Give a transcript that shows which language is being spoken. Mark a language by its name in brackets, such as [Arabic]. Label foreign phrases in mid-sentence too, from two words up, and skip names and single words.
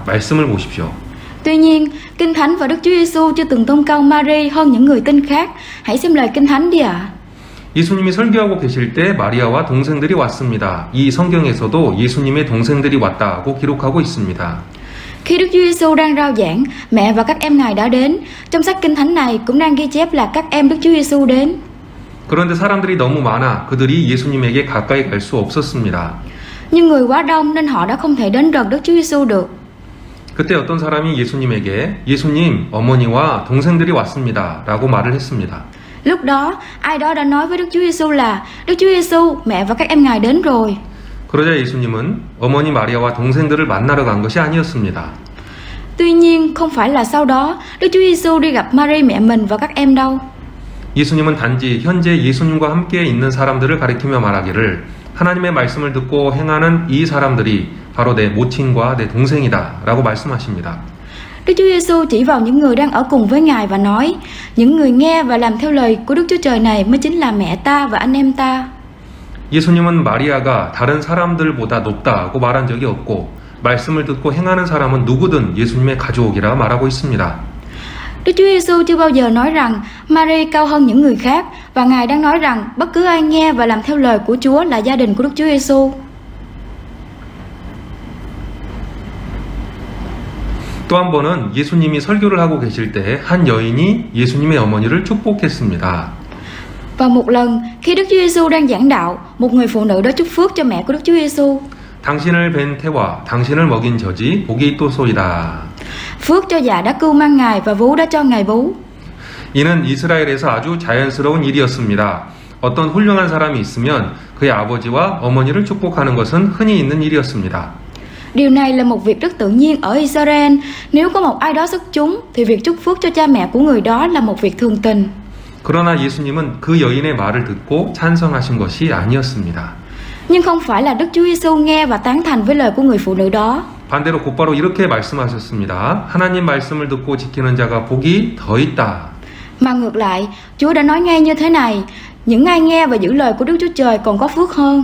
[Korean] 말씀을 보십시오. [Vietnamese] Tuy nhiên, Kinh Thánh và Đức Chúa Giêsu chưa từng tôn cao Mary hơn những người tin khác. Hãy xem lời Kinh Thánh đi ạ. [Korean] 예수님이 설교하고 계실 때 마리아와 동생들이 왔습니다. 이 성경에서도 예수님의 동생들이 왔다고 기록하고 있습니다. [Vietnamese] Khi Đức Chúa Giêsu đang rao giảng, mẹ và các em Ngài đã đến. Trong sách Kinh Thánh này cũng đang ghi chép là các em Đức Chúa Giêsu đến. [Korean] 그런데 사람들이 너무 많아 그들이 예수님에게 가까이 갈 수 없었습니다. [Vietnamese] Nhưng người quá đông nên họ đã không thể đến gần Đức Chúa Giêsu được. [Korean] 그때 어떤 사람이 예수님에게 예수님, 어머니와 동생들이 왔습니다. 라고 말을 했습니다. [Vietnamese] Lúc đó, ai đó đã nói với Đức Chúa Giêsu là Đức Chúa Giêsu, mẹ và các em Ngài đến rồi. [Korean] 그러자 예수님은 어머니 마리아와 동생들을 만나러 간 것이 아니었습니다. [Vietnamese] Tuy nhiên, không phải là sau đó Đức Chúa Giêsu đi gặp Mary mẹ mình và các em đâu. [Korean] 예수님은 단지 현재 예수님과 함께 있는 사람들을 가리키며 말하기를 하나님의 말씀을 듣고 행하는 이 사람들이 바로 내 모친과 내 동생이다 라고 말씀하십니다. [Vietnamese] Đức Chúa Giêsu chỉ vào những người đang ở cùng với Ngài và nói, những người nghe và làm theo lời của Đức Chúa Trời này mới chính là mẹ ta và anh em ta. [Korean] 예수님은 마리아가 다른 사람들보다 높다고 말한 적이 없고 말씀을 듣고 행하는 사람은 누구든 예수님의 가족이라 말하고 있습니다. [Vietnamese] Đức Chúa Giêsu chưa bao giờ nói rằng Mary cao hơn những người khác và Ngài đang nói rằng bất cứ ai nghe và làm theo lời của Chúa là gia đình của Đức Chúa Giêsu. [Korean] 또 한 번은 예수님이 설교를 하고 계실 때 한 여인이 예수님의 어머니를 축복했습니다. [Vietnamese] Và một lần khi Đức Chúa Giêsu đang giảng đạo, một người phụ nữ đã chúc phước cho mẹ của Đức Chúa Giêsu. [Korean] 당신을 뵌 태와 당신을 먹인 젖이 복이 있도소이다. [Vietnamese] Phước cho dạ đã cưu mang Ngài và vú đã cho Ngài vú. [Korean] 이는 이스라엘에서 아주 자연스러운 일이었습니다. 어떤 훌륭한 사람이 있으면 그의 아버지와 어머니를 축복하는 것은 흔히 있는 일이었습니다. [Vietnamese] Điều này là một việc rất tự nhiên ở Israel. Nếu có một ai đó xuất chúng thì việc chúc phước cho cha mẹ của người đó là một việc thường tình. [Korean] 그러나 예수님은 그 여인의 말을 듣고 찬성하신 것이 아니었습니다. [Vietnamese] Nhưng không phải là Đức Chúa Giêsu nghe và tán thành với lời của người phụ nữ đó. [Korean] 반대로 곧바로 이렇게 말씀하셨습니다. 하나님 말씀을 듣고 지키는 자가 복이 더 있다. [Vietnamese] Mà ngược lại, Chúa đã nói ngay như thế này, những ai nghe và giữ lời của Đức Chúa Trời còn có phước hơn.